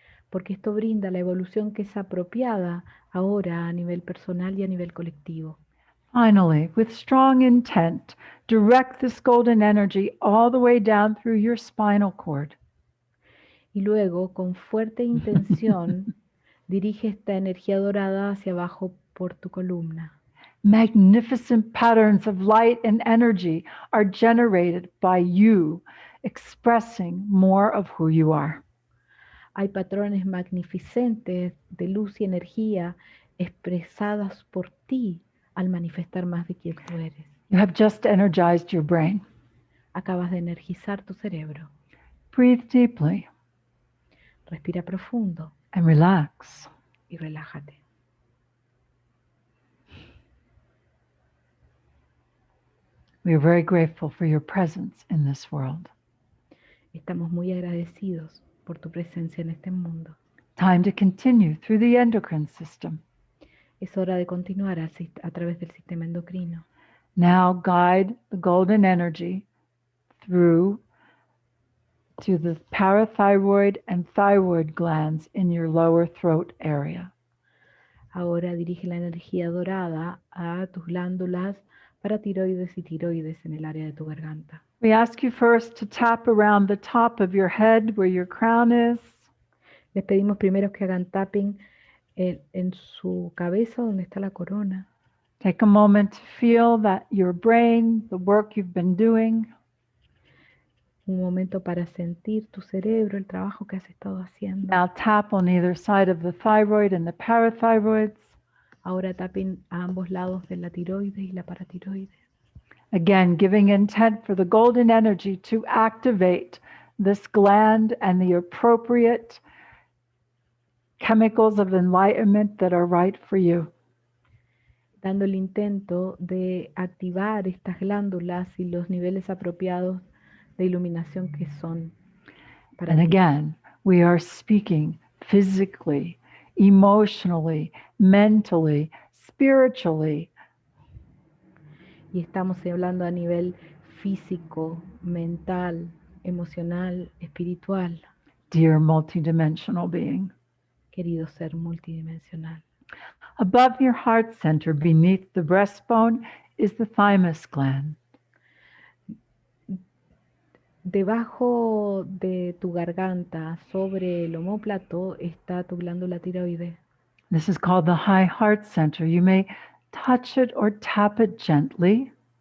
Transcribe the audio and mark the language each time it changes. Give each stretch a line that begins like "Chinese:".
Spanish: Porque esto brinda la evolución que es apropiada ahora a nivel personal y a nivel colectivo.
English: Finally, with strong intent, direct this golden energy all the way down through your spinal cord.
Spanish: Y luego, con fuerte intención, dirige esta energía dorada hacia abajo por tu columna.
English: Magnificent patterns of light and energy are generated by you expressing more of who you are.
Spanish: Hay patrones magnificentes de luz y energía expresadas por ti al manifestar más de quien tú eres.
English: You have just energized your brain.
Spanish: Acabas de energizar tu cerebro.
English: Breathe deeply
Spanish: Respira profundo
English: and relax.
Spanish: y relájate.
English: We are very grateful for your presence in this world.
Spanish: Estamos muy agradecidos por tu presencia en este mundo.
English: Time to continue through the endocrine system.
Spanish: Es hora de continuar a través del sistema endocrino.
English: Now guide the golden energy through to the parathyroid and thyroid glands in your lower throat area.
Spanish: Ahora dirige la energía dorada a tus glándulas paratiroides y tiroides en el área de tu garganta.
English: We ask you first to tap around the top of your head where your crown is.
Spanish: Les pedimos primero que hagan tapping en su cabeza donde está la corona.
English: Take a moment to feel that your brain, the work you've been doing,
Spanish: Un momento para sentir tu cerebro, el trabajo que has estado haciendo.
English: now tap on either side of the thyroid and the parathyroids.
Spanish: Ahora tapen a ambos lados de la tiroides y la paratiroides.
English: Again, giving intent for the golden energy to activate this gland and the appropriate chemicals of enlightenment that are right for you.
Spanish: Dando el intento de activar estas glándulas y los niveles apropiados de iluminación que son para
English: And
Spanish: ti.
English: again, we are speaking physically, emotionally, mentally, spiritually.
Spanish: Y estamos hablando a nivel físico, mental, emocional, espiritual,
English: Dear multidimensional being.
Spanish: querido ser multidimensional.
English: Above your heart center, beneath the breastbone, is the thymus gland.
Spanish: Debajo de tu garganta, sobre el omóplato, está tu glándula tiroides.
English: This is called the high heart center. You may touch it or tap it gently.